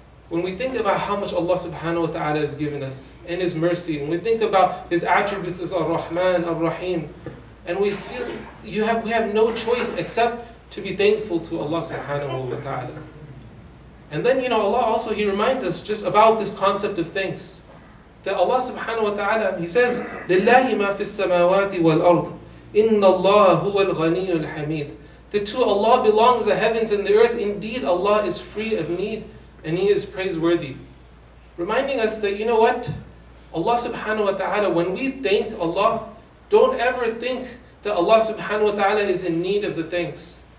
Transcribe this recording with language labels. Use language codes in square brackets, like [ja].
[en] When we think about how much Allah subhanahu wa ta'ala has given us, and His mercy, when we think about His attributes as Ar-Rahman, Ar-Rahim, and we feel we have no choice except to be thankful to Allah subhanahu wa ta'ala. And then Allah also, He reminds us just about this concept of thanks. That Allah subhanahu wa ta'ala, He says, [ar] لِلَّهِ مَا فِي السَّمَاوَاتِ وَالْأَرْضِ إِنَّ اللَّهَ هُوَ الْغَنِيُّ الْحَمِيدُ. [en] That to Allah belongs the heavens and the earth. Indeed, Allah is free of need and He is praiseworthy. Reminding us that, Allah subhanahu wa ta'ala, when we thank Allah, don't ever think that Allah subhanahu wa ta'ala is in need of the thanks.